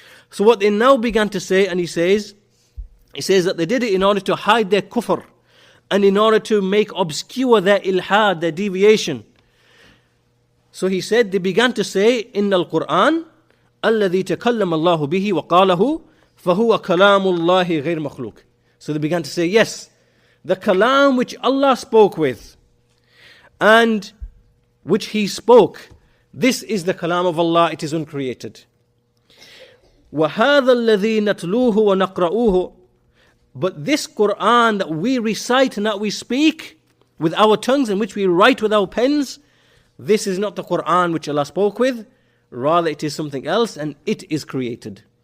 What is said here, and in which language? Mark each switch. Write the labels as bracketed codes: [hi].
[en] So what they now began to say, and he says that they did it in order to hide their kufr and in order to make obscure their ilhad, their deviation. So he said, they began to say, [ar] إِنَّ الْقُرْآنَ الَّذِي تَكَلَّمَ اللَّهُ بِهِ وَقَالَهُ فَهُوَ كَلَامُ اللَّهِ غَيْرُ مَخْلُوقٍ. [en] So they began to say, yes, the kalam which Allah spoke with and which He spoke, this is the kalam of Allah, it is uncreated. [ar] وَهَذَا الَّذِي نَتْلُوهُ وَنَقْرَؤُوهُ. [en] But this Qur'an that we recite and that we speak with our tongues and which we write with our pens, this is not the Qur'an which Allah spoke with, rather it is something else and it is created.